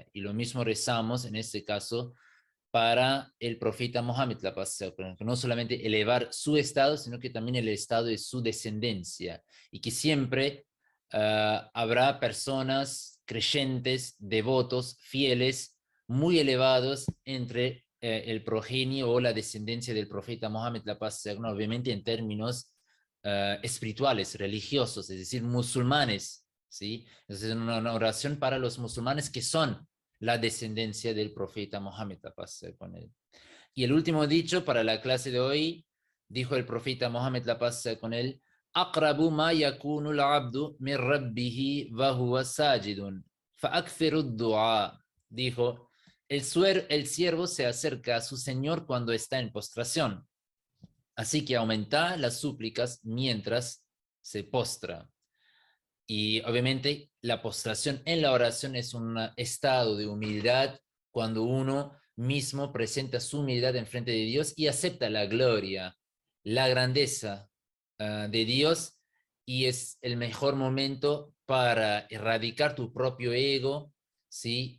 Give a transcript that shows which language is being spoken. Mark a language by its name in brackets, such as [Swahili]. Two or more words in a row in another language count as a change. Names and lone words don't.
[Spanish] Y lo mismo rezamos en este caso para el profeta Mohammed, la paz sea con él, que no solamente elevar su estado, sino que también el estado de su descendencia, y que siempre habrá personas creyentes, devotos, fieles, muy elevados entre el progenio o la descendencia del profeta Mohammed, la paz sea con él, obviamente en términos espirituales, religiosos, es decir, musulmanes, ¿sí? Entonces, una oración para los musulmanes que son la descendencia del profeta Mohammed, la paz sea con él. Y el último dicho para la clase de hoy, dijo el profeta Mohammed, la paz sea con él, [Arabic] أقرب ما يكون العبد من ربه وهو ساجد فأكثر الدعاء. [Spanish] Dijo, el siervo se acerca a su Señor cuando está en postración, así que aumenta las súplicas mientras se postra. Y obviamente la postración en la oración es un estado de humildad cuando uno mismo presenta su humildad en frente de Dios y acepta la gloria, la grandeza de Dios, y es el mejor momento para erradicar tu propio ego, ¿sí?